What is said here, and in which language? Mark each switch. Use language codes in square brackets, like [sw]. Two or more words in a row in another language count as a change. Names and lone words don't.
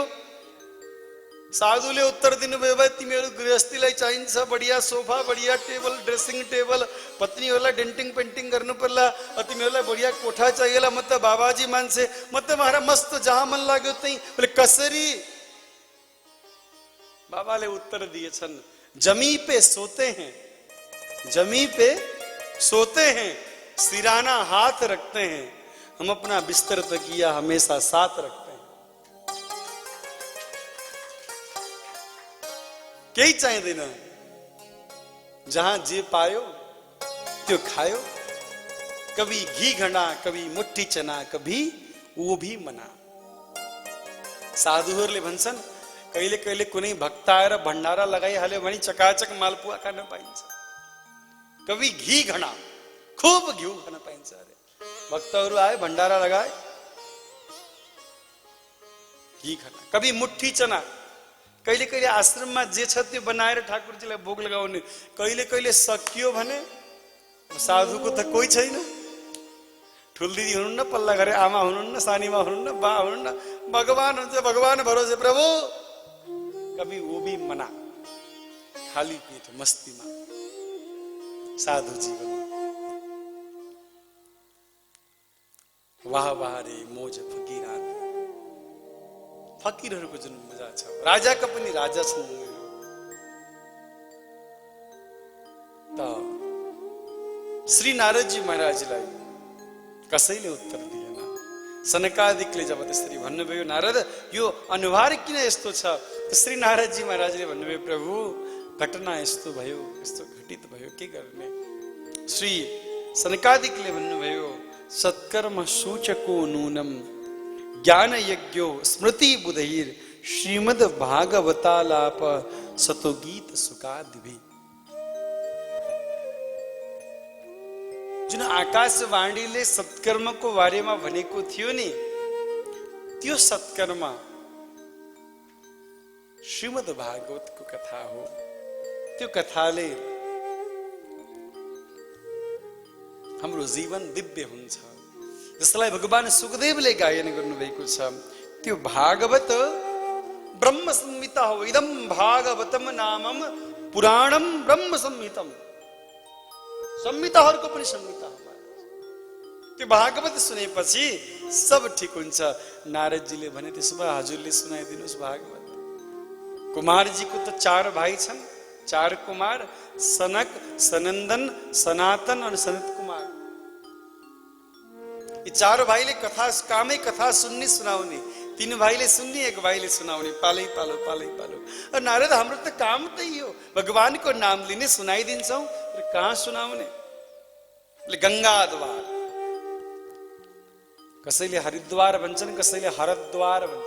[ne] साधुले उत्तर दिनुभयो, भाइ तिमीहरू गृहस्थीलाई चाहिन्छ बढिया सोफा, बढिया टेबल, [en] dressing table, [ne] पत्नीहरूलाई [en] denting painting [ne] गर्नु पर्ला, तिमीहरूलाई बढिया कोठा चाहिएला। म त बाबाजी मान्छे, म त महाराज मस्त जहाँ मन लाग्यो त्यही। बोले कसरी? बाबाले उत्तर दिएछन्, [hi] जमी पे सोते हैं, जमी पे सोते हैं, सिराना हाथ रखते हैं, हम अपना बिस्तर तकिया हमेशा साथ रखते हैं। [ne] केही चाहिँदैन, जहाँ जे पायो त्यो खायो। [hi] कभी घी घना, कभी मुट्ठी चना, कभी वो भी मना। [ne] साधुहरूले भन्छन् कहिले कहिले कुनै भक्त आएर भण्डारा लगाइहाल्यो भने चकाचक मालपुवा खान पाइन्छ। [hi] कभी घी घना, [ne] खूब घिउ खान पाइन्छ। [hi] अरे भक्तहरू आए भण्डारा लगाए, घी खाना। कभी मुट्ठी चना, [ne] कहिले कहिले आश्रममा जे छ त्यो बनाएर ठाकुरजीलाई भोग लगाउने। कहिले कहिले सकियो भने साधुको त कोही छैन, ठुलदिदी हुनुहुन्न, पल्ला घरे आमा हुनुहुन्न, सानीमा हुनुहुन्न, बा हुनुहुन्न, भगवान हुन्छ, [hi] भगवान भरोसे प्रभु। कभी वो भी मना, [ne] खाली पेट मस्तीमा साधु जीवन। [hi] वाह वाह रे मोज फकीरान। [ne] फकीरहरूको जुन मजा छ, राजाका पनि राजा छन्। त श्री नारदजी महाराजलाई कसैले उत्तर दिएन। सनकादिकले जब त्यसरी भन्नुभयो, नारद यो अनुहार किन यस्तो छ? श्री नारदजी महाराजले भन्नुभयो, प्रभु घटना यस्तो भयो, यस्तो घटित भयो, के गर्ने? श्री सनकादिकले भन्नुभयो, [sa] सत्कर्म सूचको नूनम ज्ञान यज्ञो स्मृति बुधैर श्रीमद् भागवतालाप सतो गीत सुकादिभि। [ne] जुन आकाशवाणीले सत्कर्मको बारेमा भनेको थियो नि, त्यो सत्कर्म श्रीमद् भागवतको कथा हो। त्यो कथाले हाम्रो जीवन दिव्य हुन्छ, जसलाई भगवान सुखदेवले गायन गर्नुभएको छ। त्यो भागवत ब्रह्म संहिता हो। [sa] इदम भागवतम नामम पुराणम ब्रह्म संहितम। [ne] संहिताहरूको पनि संहिता हो। त्यो भागवत सुनेपछि सब ठिक हुन्छ। नारदजीले भने त्यसो भए हजुरले सुनाइदिनुहोस् भागवत। कुमारजीको त 4 भाइ छन्, 4 कुमार, सनक, सनंदन, सनातन और सनत कुमार। ये 4 भाइले कथा कामै कथा सुन्ने सुनाउने, 3 भाइले सुन्ने, 1 भाइले सुनाउने, पालै पालो पालै पालो। और नारद हाम्रो त काम त्यही हो, भगवानको नाम लिने सुनाइदिन्छौं, र कहाँ सुनाउने। गंगाद्वार, कसैले हरिद्वार भन्छन्, कसैले हरद्वार भन्छन्।